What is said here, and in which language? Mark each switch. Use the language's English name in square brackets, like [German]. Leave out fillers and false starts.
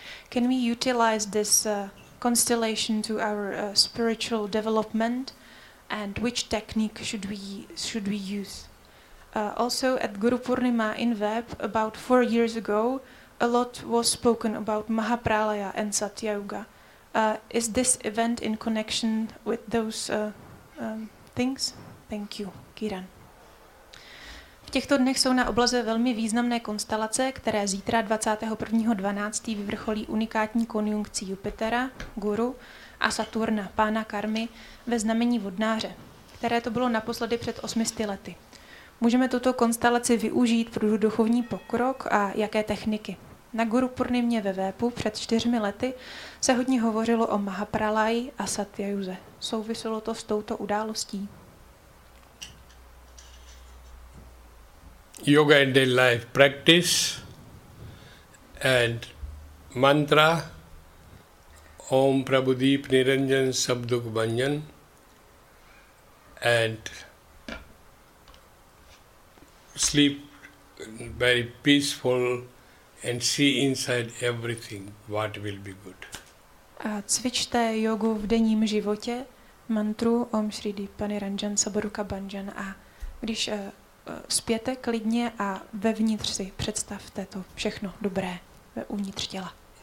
[English] Can we utilize this constellation to our spiritual development, and which technique should we use? Also, at Guru Purnima in Veb, about 4 years ago, a lot was spoken about Mahapralaya and Satya Yuga. Is this event in connection with those things? Thank you, Kiran. [Czech] V těchto dnech jsou na oblaze velmi významné konstelace, které zítra 21.12. vyvrcholí unikátní konjunkcí Jupitera, Guru, a Saturna, pána Karmy, ve znamení Vodnáře, které to bylo naposledy před 800 lety. Můžeme tuto konstelaci využít pro duchovní pokrok a jaké techniky? Na Guru Purnimě ve Vépu před 4 lety se hodně hovořilo o Mahapralaji a Satyayuze. Souviselo to s touto událostí? [English] Yoga and daily life practice and mantra Om Prabhudeep Niranjan Sabduk Banyan and sleep very peaceful and see inside everything what will be good. [Czech] A cvičte jogu v denním životě, mantru Om Shri Dipani Ranjan Saburuka Banjan, a když spěte klidně a vevnitř si představte to všechno dobré ve uvnitř těla.